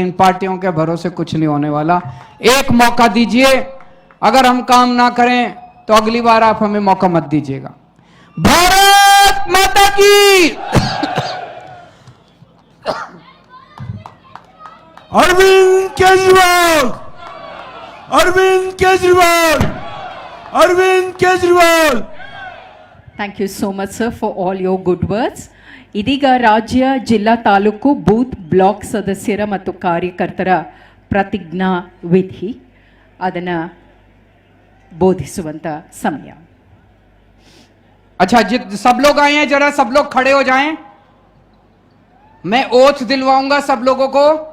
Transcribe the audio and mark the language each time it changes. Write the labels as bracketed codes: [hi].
[hi] इन पार्टियों के भरोसे कुछ नहीं होने वाला। एक मौका दीजिए, अगर हम काम ना करें तो अगली बार आप हमें मौका मत दीजिएगा। भारत माता की। Arvind Kejriwal, Arvind Kejriwal, Arvind Kejriwal. [en] Thank you so much sir for all your good words. [kn] ಇದೀಗ ರಾಜ್ಯ, ಜಿಲ್ಲಾ, ತಾಲೂಕು, ಬೂತ್, ಬ್ಲಾಕ್ ಸದಸ್ಯರ ಮತ್ತು ಕಾರ್ಯಕರ್ತರ ಪ್ರತಿಜ್ಞಾ ವಿಧಿ ಅದನ್ನು ಬೋಧಿಸುವಂತ ಸಮಯ. [hi] अच्छा, सब लोग आए हैं, जरा सब लोग खड़े हो जाएं। मैं ओथ दिलवाऊंगा सब लोगों को।